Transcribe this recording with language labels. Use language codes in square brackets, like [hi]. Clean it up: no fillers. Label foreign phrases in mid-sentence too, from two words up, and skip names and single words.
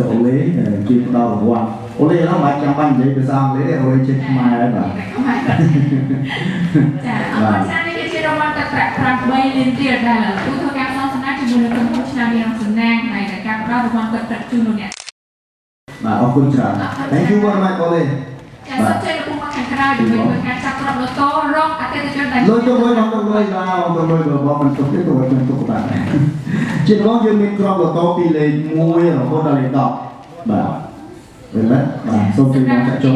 [km] Ole ជាផ្ដល់រង្វាន់ Ole ឡើងមិនចាំបាច់និយាយភាសាអង់គ្លេសទេ Ole ចេះខ្មែរហើយបាទ ចាអរគុណច្រើននេះជារង្វាន់ទឹកប្រាក់8លានរៀលដែលលោកពូធ្វើការសងសំណាងជាមួយនឹងក្រុមហ៊ុនឆ្នោតអ្នកនាំសំណាងហើយការផ្ដល់រង្វាន់ទឹកប្រាក់ជូនលោកអ្នក បាទអរគុណច្រើន [en] Thank you very much Ole [km] ចាសូមជម្រាបលោកមកខាងក្រៅដើម្បីធ្វើការចាប់ក្រុមឡូតូរងអតិថិជនដែល លុយទៅមួយបងទៅលុយបាទបងទៅលុយបងមិនទុកទេទៅវិញទុកបាទជាបងយើងមានក្រុមឡូតូពីលេខ1រហូតដល់លេខ10បាទឃើញទេបាទសូមជួយបងចាក់ចូល